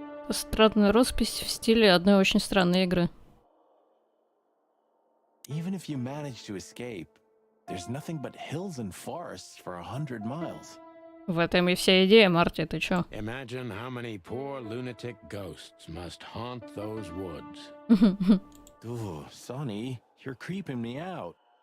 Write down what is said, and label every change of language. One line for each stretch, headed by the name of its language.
Russian: Странная роспись в стиле одной очень странной игры.
English: Even if you manage to escape, there's nothing but hills and forests for 100 miles.
Russian: В этом и вся идея, Марти, ты чё?
English: Imagine how many poor lunatic ghosts must haunt those woods. Ooh, Sonny, you're creeping me out.